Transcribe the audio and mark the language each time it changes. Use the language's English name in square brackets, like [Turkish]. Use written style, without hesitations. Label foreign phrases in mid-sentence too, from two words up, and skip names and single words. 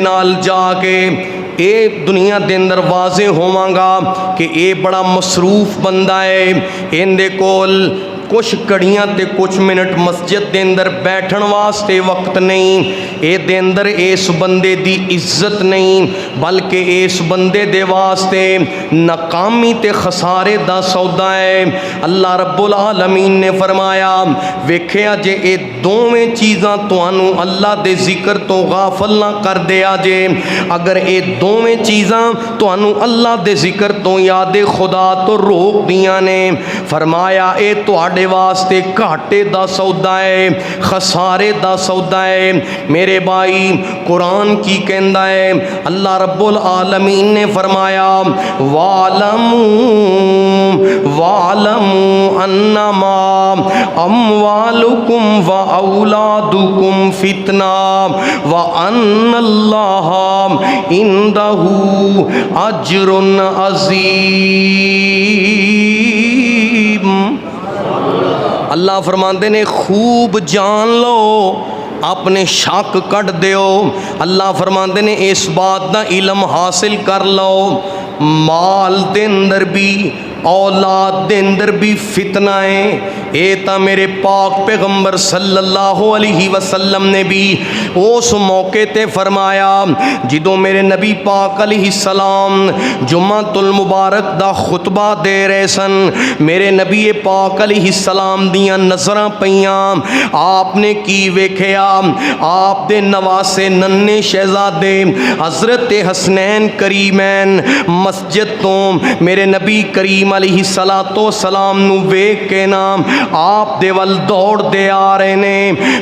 [Punjabi] ਨਾਲ ਜਾਕੇ ਯੇ ਦੁਨੀਆ ਕੇ ਅੰਦਰ ਵਾਜ਼ੇ ਹੋਵਾਂਗਾ ਕਿ ਯੇ ਬੜਾ ਮਸਰੂਫ਼ ਬੰਦਾ ਹੈ, ਇਹਦੇ ਕੋਲ ਕੁਛ ਘੜੀਆਂ ਤੇ ਕੁਛ ਮਿੰਟ ਮਸਜਿਦ ਕੇ ਅੰਦਰ ਬੈਠਣ ਵਾਸਤੇ ਵਕਤ ਨਹੀਂ, ਯੇ ਦੇ ਅੰਦਰ ਇਸ ਬੰਦੇ ਦੀ ਇੱਜ਼ਤ ਨਹੀਂ, ਬਲਕਿ ਇਸ ਬੰਦੇ ਦੇ ਵਾਸਤੇ ਨਾਕਾਮੀ ਤੇ ਖ਼ਸਾਰੇ ਦਾ ਸੌਦਾ ਹੈ। ਅੱਲਾਹ ਰੱਬੁਲ ਆਲਮੀਨ ਨੇ ਫ਼ਰਮਾਇਆ, ਵੇਖਿਆ ਜੇ ਯੇ ਦੋਵੇਂ ਚੀਜ਼ਾਂ ਤੁਹਾਨੂੰ ਅੱਲਾਹ ਦੇ ਜ਼ਿਕਰ ਤੋ ਗ਼ਾਫ਼ਲ ਨਾ ਕਰ ਦਿਆ ਜੇ, ਅਗਰ ਯੇ ਦੋਵੇਂ ਚੀਜ਼ਾਂ ਤੁਹਾਨੂੰ ਅੱਲਾਹ ਦੇ ਜ਼ਿਕਰ ਤੋ ਯਾਦ ਖ਼ੁਦਾ ਤੋ ਰੋਕ ਦਿਆਂ ਨੇ, ਫ਼ਰਮਾਇਆ ਯੇ ਤੁਹਾਡੇ ਵਾਸਤੇ ਘਾਟੇ ਦਾ ਸੌਦਾ ਹੈ, ਖ਼ਸਾਰੇ ਦਾ ਸੌਦਾ ਹੈ। ਮੇਰੇ ਭਾਈ ਕੁਰਾਨ ਕੀ ਕਹਿਤਾ ਹੈ, ਅੱਲਾਹ ਰੱਬੁਲ ਆਲਮੀਨ ਨੇ ਫ਼ਰਮਾਇਆ, [Arabic] واعلموا واعلموا أنما أموالكم وأولادكم فتنة وأن الله عنده أجر عظيم. [Punjabi] ਅੱਲਾਹ ਫ਼ਰਮਾਤੇ ਨੇ ਖ਼ੂਬ ਜਾਣ ਲੋ, ਅਪਣੇ ਸ਼ੱਕ ਕੱਟ ਦਿਓ। ਅੱਲਾਹ ਫ਼ਰਮਾਤੇ ਨੇ ਇਸ ਬਾਤ ਕਾ ਇਲਮ ਹਾਸਲ ਕਰ ਲੋ, ਮਾਲ ਦੇ ਅੰਦਰ ਭੀ ਔਲਾਦ ਦੇ ਅੰਦਰ ਭੀ ਫ਼ਿਤਨਾ ਹੈ। ਯੇ ਤੋ ਮੇਰੇ ਪਾਕ ਪੈਗ਼ੰਬਰ [Arabic] صلى الله عليه وسلم [Punjabi] ਨੇ ਭੀ ਉਸ ਮੌਕੇ ਤੇ ਫ਼ਰਮਾਇਆ ਜਿਦੋਂ ਮੇਰੇ ਨਬੀ ਪਾਕ [Arabic] عليه السلام [Punjabi] ਜੁਮਅਤੁਲ ਮੁਬਾਰਕ ਦਾ ਖ਼ੁਤਬਾ ਦੇ ਰਹੇ ਸਨ। ਮੇਰੇ ਨਬੀ ਪਾਕ [Arabic] عليه السلام [Punjabi] ਦੀਆਂ ਨਜ਼ਰਾਂ ਪਈਆਂ, ਆਪਨੇ ਕੀ ਵੇਖਿਆ, ਆਪ ਦੇ ਨਵਾਸੇ ਨੰਨ੍ਹੇ ਸ਼ਹਿਜ਼ਾਦੇ ਹਜ਼ਰਤ ਹਸਨੈਨ ਕਰੀਮੈਨ ਮਸਜਿਦ ਤੋ ਮੇਰੇ ਨਬੀ ਕਰੀਮ [Arabic] عليه الصلاة والسلام [Punjabi] ਨੂੰ ਵੇਖ ਕੇ ਨਾਮ ਆਪ ਦੇ ਵੱਲ ਦੌੜ ਦੇ ਆ ਰਹੇ ਨੇ।